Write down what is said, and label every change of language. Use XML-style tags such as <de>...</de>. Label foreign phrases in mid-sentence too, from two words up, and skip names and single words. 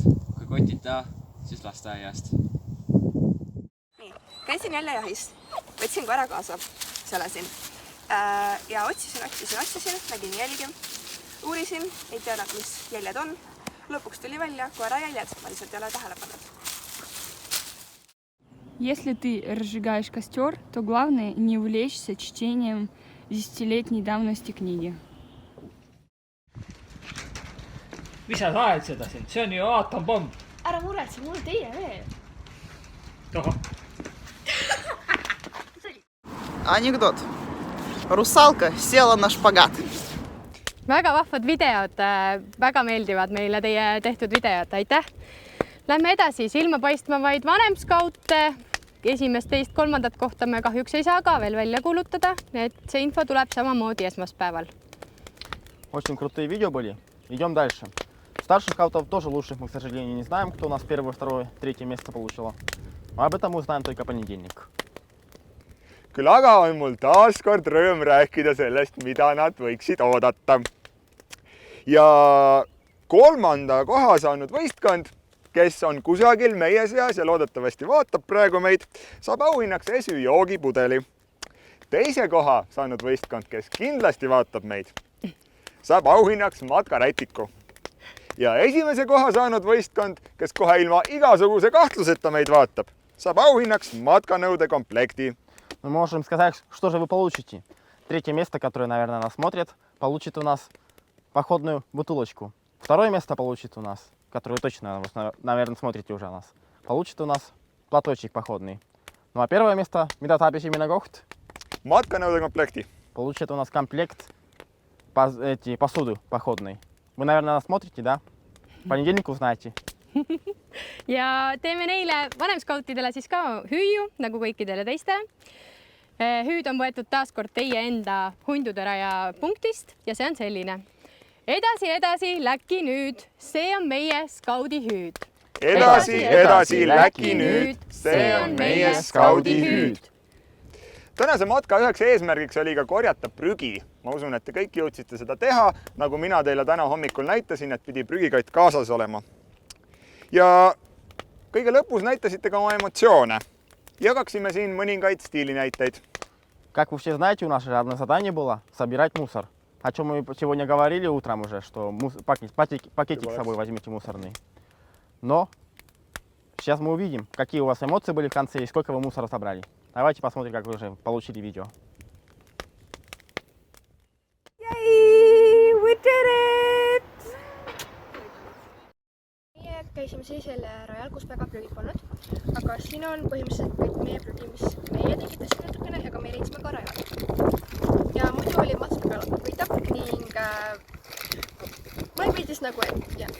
<et>Kui kotita, siis lasteaiast. Nii, käisin jälle jahis. Võtsin koera kaasa, selesin. Ja otsisin, nägin jälgi. Uurisin, ei teada, mis jäljed on. Lõpuks tuli välja koera jäljed, ma lihtsalt ei ole tähele pannud.</et> <ru>Если ты разжигаешь костер, то главное не увлечься чтением 10-летней давности книги.</ru> <et>Mis sa saed seda siin? See on ju aatompomm. Ära muretse, mul teie veel. Tohoh.</et> <ru>Анекдот. Русалка села на шпагат.</ru> <et>Väga vahvad videod, väga meeldivad meile teie tehtud videod, aitäh! Lähme edasi, silma paistmavaid vanemskaute. Esimest, teist, 3. kohta me kahjuks ei saa ka veel välja kuulutada, et see info tuleb samamoodi esmaspäeval.</et> <ru>Очень крутые видео были. Идем дальше. Старших скаутов тоже лучших мы, к сожалению, не знаем, кто у нас 1-е, 2-е, 3-е место получило. Об этом мы узнаем только понедельник.</ru> <et>Küll aga on mul taaskord rõõm rääkida sellest, mida nad võiksid oodata. Ja 3. koha saanud võistkond, kes on kusagil meie seas ja loodetavasti vaatab praegu meid, saab auhinnaks esü joogipudeli. 2. koha saanud võistkond, kes kindlasti vaatab meid, saab auhinnaks matkarätiku. Ja 1. koha saanud võistkond, kes kohe ilma igasuguse kahtluseta meid vaatab, saab auhinnaks matkanõude komplekti.</et> <ru>Мы можем сказать, что же вы получите. 3-е место, которое, наверное, нас смотрит, получит у нас походную бутылочку. 2-е место получит у нас, которое вы точно, наверное, смотрите уже нас, получит у нас платочек походный. Ну а 1-е место,</ru> <et>mida tahab esimene koht, matkanõude komplekti,</et> <ru>получит у нас комплект посуды походной. Вы, наверное, нас смотрите, да? В понедельник узнаете.</ru> <et>Ja teeme neile vanemskautidele siis ka hüüu, nagu kõikidele teistele. Hüüd on võetud taaskord teie enda hunduderaja punktist ja see on selline. Edasi, läki nüüd, see on meie skaudi hüüd. Edasi, läki nüüd, see on meie skaudi hüüd. Tänase matka üheks eesmärgiks oli ka korjata prügi. Ma usun, et te kõik jõudsite seda teha, nagu mina teile täna hommikul näitasin, et pidi prügikott kaasas olema. Ja kõige lõpus näitasite ka oma emotsioone. Jagaksime siin mõningaid stiilinäiteid.</et> <ru>Как вы все знаете, у нас же одно задание было собирать мусор. О чем мы сегодня говорили утром уже, что пакетик с собой возьмите мусорный. Но сейчас мы увидим, какие у вас эмоции были в конце и сколько вы мусора собрали. Давайте посмотрим, как вы уже получили видео. Yay!</ru> <en>We did it!</en> <et>Meie käisime sellisel rajal, kus väga prügid polnud, aga siin on põhimõtteliselt kõik meie prügi, mis meie tekitasime natukene, aga me leidsime ka rajal. Ja muidu oli mats väga võitab ning mulle meeldis nagu, et jah.</et>